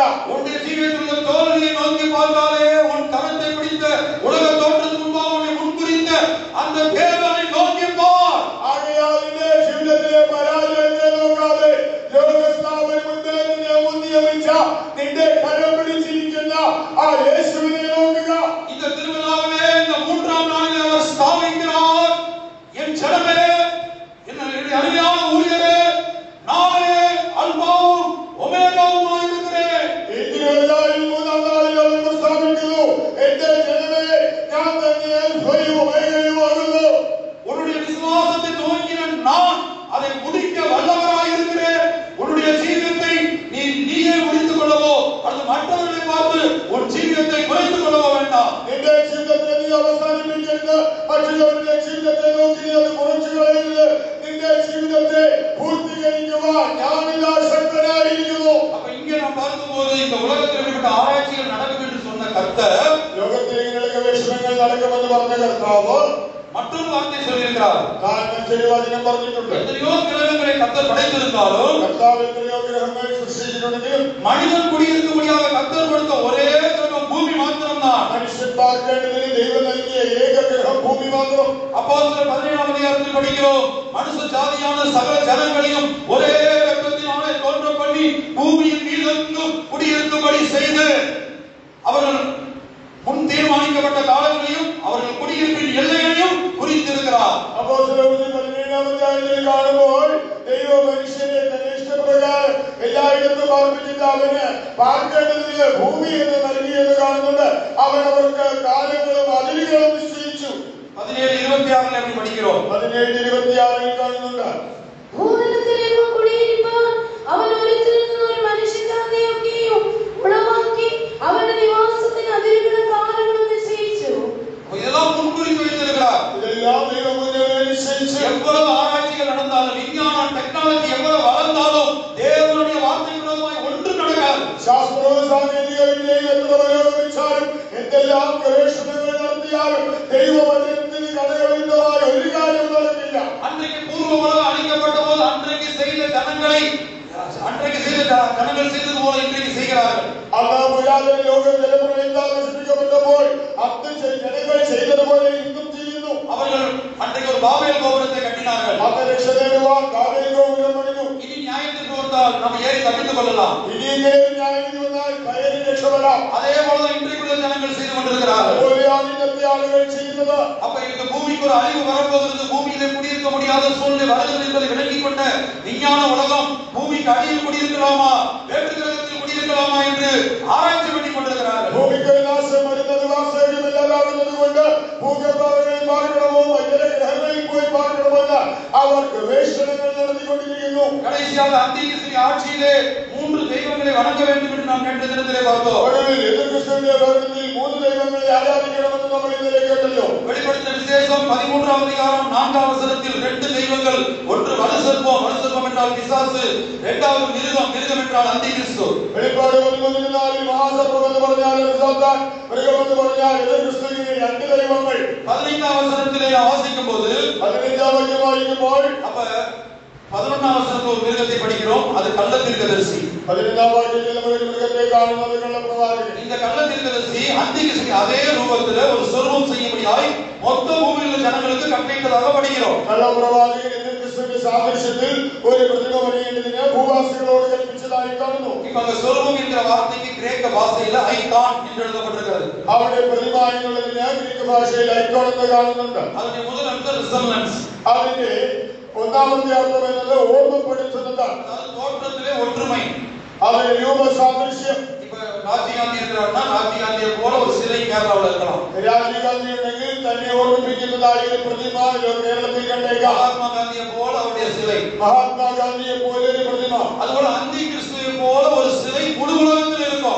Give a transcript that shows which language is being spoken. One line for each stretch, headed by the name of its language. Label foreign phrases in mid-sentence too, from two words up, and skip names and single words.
Tamil: உன்னுடைய ஜீவியத்தில் உள்ள தோல்வியை நோக்கி பார்த்தாலே உன் கரத்தை பிடித்த உலக தோற்றத்துக்கு முன்பாக உன்னை முன்குறித்த அந்த தேவனை நோக்கி பார்.
Malayalam: ആകയാൽ നിന്റെ ജീവിതത്തിലെ പരാജയത്തെ നോക്കാതെ ലോകസ്ഥാപനം മുൻപേ നിന്നെ മുൻനിയമിച്ച നിന്റെ കരം പിടിച്ചിരിക്കുന്ന ആ യേശുവിനെ നോക്കുക.
Tamil: இந்த திருவிழாவிலே இந்த 3ஆம் நாளில் அவர் ஸ்தாபிக்கிறார். என் ஜனமே, என்னுடைய அருமையான ஊழியரே, நானே அல்பாவும் ஒமேகாவுமாய் இருக்கிறேன்.
Malayalam: ഈ തിരുവല്ലായിൽ 3ആം നാളിൽ അവൻ പ്രസ്താവിക്കുന്നു, എന്റെ ജനമേ, ഞാൻ തന്നെ അൽഫയും ഒമേഗയുമാകുന്നു.
Tamil: உன்னுடைய விசுவாசத்தை துவங்கின நான் அதை முடிக்க வல்லவராய் இருக்கிறேன். உன்னுடைய ஜீவியத்தை நீயே முடித்துக் கொள்ளவோ அல்லது மற்றவர்களை பார்த்து உன் ஜீவியத்தை குறைத்துக் கொள்ளவோ வேண்டாம்.
Malayalam: നിന്റെ ജീവിതത്തെ നീ അവസാനിപ്പിക്കരുത്. മറ്റുള്ളവരുടെ ജീവിതത്തെ നോക്കി നീ അത് കുറച്ചു കളയരുത്. നിന്റെ ജീവിതത്തെ പൂർത്തീകരിക്കുവാൻ ഞാനിതാ ശക്തനായിരിക്കുന്നു.
Tamil: அப்ப இங்கே நாம் பார்க்கும்போது இந்த உலகத்தில் இப்படிப்பட்ட ஆராய்ச்சிகள் நடக்கும் என்று சொன்ன கர்த்தர்,
Malayalam: ലോകത്തിൽ ഇങ്ങനെയുള്ള ഗവേഷണങ്ങൾ നടക്കുമെന്ന് പറഞ്ഞ കർത്താവ്
Tamil: மற்றொரு வார்த்தை சொல்லியிருக்கிறார்.
Malayalam: താൻ മറ്റൊരു വചനം പറഞ്ഞിട്ടുണ്ട്.
Tamil: எத்தனையோ கிரகங்களை கர்த்தர் படைத்திருந்தாலும்
Malayalam: കർത്താവ് എത്രയോ ഗ്രഹങ്ങൾ സൃഷ്ടിച്ചിട്ടുണ്ടെങ്കിലും
Tamil: மனிதன் குடியிருக்க முடியாத கர்த்தர் கொடுத்த ஒரே கிரகம் பூமி மாத்திரம்தான்.
Malayalam: മനുഷ്യൻ പാർക്കേണ്ടതിന് ദൈവം നൽകിയ ഏക ഗ്രഹം ഭൂമി മാത്രം.
Tamil: அப்போஸ்தலர் 17ஆம் அதிகாரத்தில் படிக்கிறோம், மனுஷ ஜாதியான சகல ஜனங்களையும் ஒரே இரத்தத்தினாலே தோன்ற பண்ணி பூமியின் மீதெங்கும் குடியிருக்கும்படி செய்து அவர்கள் முன் தீர்மானிக்கப்பட்ட காலங்களையும் அவர்கள் குடியிருப்பின் எல்லைகளையும் குறித்திருக்கிறார்.
Malayalam: അപ്പോസ്തലർ 17ആം അധ്യായത്തിൽ കാണുമ്പോൾ ദൈവം മനുഷ്യനെ തന്റെ ഇഷ്ടപ്രകാരം എല്ലായിടത്തും പാർപ്പിച്ചിട്ട് അവന് പാർക്കേണ്ടതിന് ഭൂമി എന്ന് നൽകിയെന്ന് കാണുന്നുണ്ട്. അവൻ അവർക്ക് കാലങ്ങളും അതിരുകളും നിശ്ചയിച്ചു.
Tamil: 17:26 அப்படி படிக்கிறோம்.
Malayalam: 17:26 കാണുന്നുണ്ട്. ഭൂതലത്തിലെങ്ങും കുടിയിരിപ്പാൻ അവൻ ഒരുക്കിയിരിക്കുന്ന ഒരു മനുഷ്യജാതിയൊക്കെയും ഉളവാക്കി അവരുടെ നിവാസത്തിന് അതിരുകളും കാലങ്ങളും നിശ്ചയിച്ചു.
Tamil: இதெல்லாம் முன்குறித்து வைத்திருக்கிறார்.
Malayalam: ഇതെല്ലാം ദൈവം മുന്നേ നിശ്ചയിച്ചു.
Tamil: எவ்வளவு ஆராய்ச்சிகள் நடந்தாலும், விஞ்ஞானம் டெக்னாலஜி எவ்வளவு வளர்ந்தாலும் தேவனுடைய வார்த்தை விரோதமாய் ஒன்றும் நடக்காது.
Malayalam: ശാസ്ത്രവും സാങ്കേതിക വിദ്യയും എത്ര പുരോഗമിച്ചാലും എന്തെല്ലാം ഗവേഷണങ്ങൾ നടത്തിയാലും ദൈവവചനത്തിന് കടകവിരുദ്ധമായ ഒരു കാര്യം നടക്കില്ല.
Tamil: அந்த அன்றைக்கு பூர்வ உலகம் அழிக்கப்பட்ட போது அன்றைக்கு செய்த ஜனங்கள் செய்தது போல இன்றைக்கு செய்கிறார்கள்.
Malayalam: അന്ന് പുരാതന ലോകം ജലപ്രളയത്താൽ നശിപ്പിക്കപ്പെട്ടപ്പോൾ അന്ന് ജനങ്ങൾ ചെയ്തത് പോലെ ഇന്നും ചെയ്യുന്നു.
Tamil: அவர்கள் அன்றைக்கு ஒரு பாபேல் கோபுரத்தை கட்டினார்கள்.
Malayalam: അന്ന് രക്ഷ നേടുവാൻ ബാബേൽ ഗോപുരം പണിതു.
Tamil: இனி நியாயத்திற்கு வந்தால் நம்ம ஏறி தப்பித்துக் கொள்ளலாம்.
Malayalam: ഇനി ഇങ്ങനെ ന്യായവിധി വന്നാൽ കയറി രക്ഷപ്പെടാം.
Tamil: அதே போல இன்றைக்குள்ள ஜனங்கள் செய்து கொண்டிருக்கிறார்கள்.
Malayalam: അതുപോലെയാണ് ഇന്നത്തെ ആളുകൾ ചെയ്യുന്നത്.
Tamil: அப்ப இந்த பூமிக்கு ஒரு அழிவு வரப்போகிறது, பூமியிலே குடியிருக்க முடியாத சூழ்நிலை வருகிறது என்பதை விளங்கிக் கொண்ட விஞ்ஞான உலகம் பூமிக்கு அடியில் குடியிருக்கலாமா வேற்று கிரகத்தில் குடியிருக்கலாமா என்று ஆராய்ச்சி பண்ணி கொண்டிருக்கிறார்கள்.
Malayalam: ഭൂമിക്ക് നാശം വരുന്നത് വാസയോഗ്യമല്ലാതാകുന്നത് കൊണ്ട് ഭൂഗർഭങ്ങളിൽ പാർക്കണമോ മറ്റൊരു ഗ്രഹങ്ങളിൽ പോയി പാർക്കണമെന്ന് അവർ ഗവേഷണങ്ങൾ നടത്തിക്കൊണ്ടിരിക്കുന്നു.
Tamil: கடைசியாக அந்திகிறிஸ்து ஆட்சியிலே 3 தெய்வங்களை வணங்க வேண்டும் என்று நாம் நேற்று தினத்திலே பார்த்தோம்.
Malayalam: ഒടുവിൽ എതിർക്രിസ്തുവിന്റെ ഭരണത്തിൽ 3 ദൈവങ്ങളെ ആരാധിക്കണമെന്ന് നമ്മൾ ഇന്നലെ കേട്ടല്ലോ.
Tamil: வெளிப்படுத்தின விசேஷம் 13ஆம் அதிகாரம் 4ஆம் வசனத்தில் 2 தெய்வங்கள், ஒன்று வலுசர்ப்பம், வலுசர்ப்பம் என்றால் பிசாசு, இரண்டாவது மிருகம், மிருகம் என்றால் அந்திகிறிஸ்து.
Malayalam: വെളിപ്പാട് 11:4 മഹാസർപ്പം എന്ന് പറഞ്ഞാൽ സാത്താൻ, മൃഗം എന്ന് പറഞ്ഞാൽ എതിർക്രിസ്തുവിന്റെ 2 ദൈവങ്ങൾ.
Tamil: 15ஆம் வசனத்திலே வாசிக்கும் போது
Malayalam: 15ஆം വാക്യം വായിക്കുമ്പോൾ
Tamil: அப்ப 11ஆம் வசனத்தில் ஒரு மிருகத்தை படிக்கிறோம், அது கள்ள தீர்க்கதரிசி.
Malayalam: 15ஆം വാക്യത്തിൽ നമ്മൾ ഒരു മൃഗത്തെ കാണുന്നത് കള്ളപ്രവാചകൻ.
Tamil: இந்த கள்ள தீர்க்கதரிசி அந்திகிறிஸ்து அதே ரூபத்திலே ஒரு சொர்வம் செய்யும்படியாய் மொத்த பூமியில் உள்ள ஜனங்களுக்கு கட்டளையிட்டதாக படிக்கிறோம்.
Malayalam: കള്ളപ്രവാചകൻ എതിർക്രിസ്തുവിന്റെ സാദൃശ്യത്തിൽ ഒരു പ്രതിമ പണിയേണ്ടതിന് ഭൂവാസികളോട് കൽപ്പിച്ചതായി കാണുന്നു.
Tamil: இப்ப அந்த சொர்வம் என்கிற வார்த்தைக்கு கிரேக்க பாஷையில ஐகான் என்று எழுதப்பட்டிருக்கிறது.
Malayalam: അവിടെ പ്രതിമ എന്നുള്ളതിന് ഗ്രീക്ക് ഭാഷയിൽ ഐക്കോൺ എന്ന് കാണുന്നുണ്ട്.
Tamil: அதனுடைய முதல் அர்த்தம் ரிசம்பலன்ஸ்.
Malayalam: അതിന്റെ ഒന്നാമത്തെ അർത്ഥം എന്നത് ഓർമ്മപ്പെടുത്തുന്നതാണ്.
Tamil: அதாவது தோற்றத்திலே ஒற்றுமை.
Malayalam: അതിന്റെ രൂപ സാദൃശ്യം.
Tamil: இப்ப ராஜீவ் காந்தி இருக்கிறார்னா ராஜீவ் காந்தியை போல ஒரு சிலை கேரளாவில் இருக்கலாம்.
Malayalam: രാജീവ് ഗാന്ധി ഉണ്ടെങ്കിൽ തന്നെ ഓർമ്മിപ്പിക്കുന്നതായ ഒരു പ്രതിമ കേരളത്തിൽ കണ്ടേക്കാം.
Tamil: மகாத்மா காந்தியை போல அவருடைய சிலை,
Malayalam: മഹാത്മാഗാന്ധിയെ പോലെ ഒരു പ്രതിമ,
Tamil: அதுபோல அந்தி கிறிஸ்துவை போல ஒரு சிலை முழு உலகத்தில் இருக்கும்.